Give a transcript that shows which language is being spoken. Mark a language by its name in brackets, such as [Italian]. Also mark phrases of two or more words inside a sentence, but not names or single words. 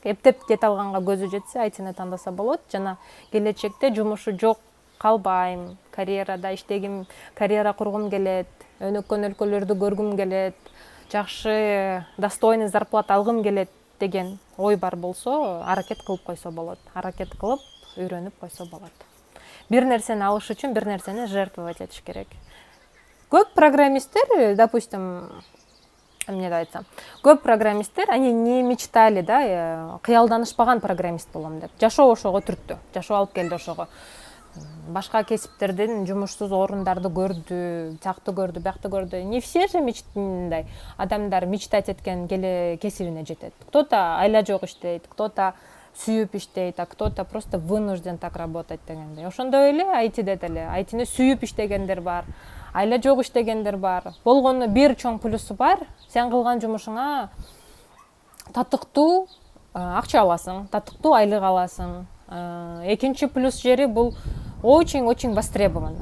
[Kyrgyz] Эптеп кете алганга көзү жетсе, IT-ни тандаса болот. Жана келечекте жумушу жок калбайм, карьерада иштегим, карьера кургум келет, өнүккөн өлкөлөрдү көргүм келет, жакшы [Russian] достойный зарплата [Kyrgyz] алгым келет деген ой бар болсо, аракет кылып койсо болот. Аракет кылып, үйрөнүп койсо болот. Бир нерсени алыш үчүн бир нерсени жертвовать этиш керек. Көп программисттер, допустим, эмне да айтсам, көп программисттер, [Russian] они не мечтали, [Kyrgyz] да, кыялданышпаган программист болом деп. Жашоо ошого түрттү, жашоо алып келди ошого. Башка кесиптерден жумушсуз орундарды көрдү, тиякты көрдү, биякты көрдү. [Russian] Не все же [Kyrgyz] мындай адамдар мечтать эткен кесибине жетет. Кто-то айла жок иштейт, кто-то сүйүп иштейт, [Russian] а кто-то просто вынужден так работать дегендей. [Kyrgyz] Ошондой эле айтиде деле, айтини сүйүп иштегендер бар, айла жок иштегендер бар. Болгону бир чоң плюсу бар, сен кылган жумушуңа татыктуу акча аласың, татыктуу айлык аласың. Экинчи плюс жери бул [Russian] очень востребовано.